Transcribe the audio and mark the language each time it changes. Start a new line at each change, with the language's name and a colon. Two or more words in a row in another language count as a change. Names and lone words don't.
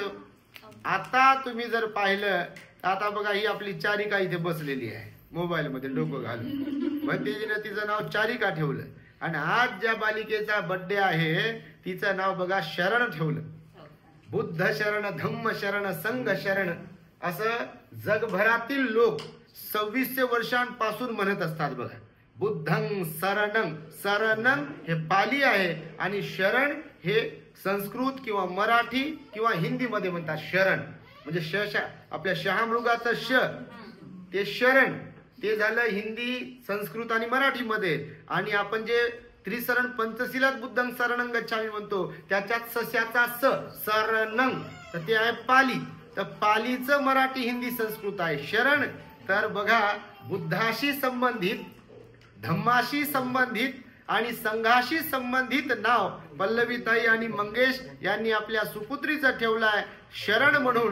Marathi: आता तुम्ही जर पाहिलं आता बघा, ही आपली चारिका इथे बसलेली आहे मोबाईल मध्ये डोकं घालून, मग तिचं नाव चारिका ठेवलं. आणि आज ज्या बालिकेचा बर्थडे आहे तिचं नाव बघा शरण ठेवलं. बुद्ध शरण, धम्म शरण, संघ शरण असं जगभरातील लोक 2600 वर्षांपासून म्हणत असतात. बघा,
Pali: बुद्धं शरणं,
Marathi: शरणं हे पाली आहे आणि शरण हे संस्कृत किंवा मराठी किंवा हिंदी मध्ये म्हणतात शरण. म्हणजे आपल्या शहामृगाचं श ते शरण, ते झालं हिंदी, संस्कृत आणि मराठी मध्ये. आणि आपण जे त्रिशरण पंचशिलात
Pali: बुद्धं शरणं गच्छामी
Marathi: म्हणतो त्याच्यात सस्याचा स शरणं, तर ते आहे पाली. तर पालीचं मराठी, हिंदी, संस्कृत आहे शरण. तर बघा, बुद्धाशी संबंधित, धम्माशी संबंधित आणि संघाशी संबंधित नाव पल्लवीताई आणि मंगेश यांनी आपल्या सुपुत्रीचं ठेवलंय शरण म्हणून.